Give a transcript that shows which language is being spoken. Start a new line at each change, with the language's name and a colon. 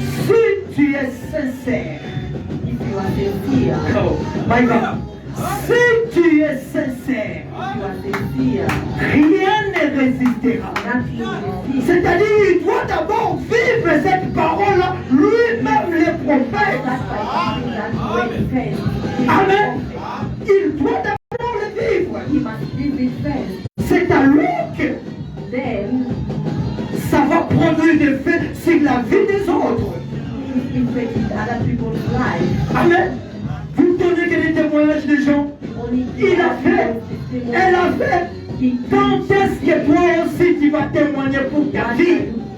French: si tu es sincère,
English: if you are sincere, oh my God,
French: si tu es sincère,
English: if you are sincere,
French: rien ne résistera.
English: nothing will resist.
French: C'est-à-dire, il doit d'abord vivre cette parole-là, lui-même les prophètes.
English: That's by doing that way first.
French: Amen. Il doit d'abord le vivre.
English: He must live it first.
French: C'est alors que
English: Then
French: ça va produire des faits sur la vie des autres.
English: he infected other people's lives. Amen.
French: Vous donnez que les témoignages des gens.
English: Only
French: Il a fait. Elle a fait. Quand est-ce que toi aussi tu vas témoigner pour ta vie?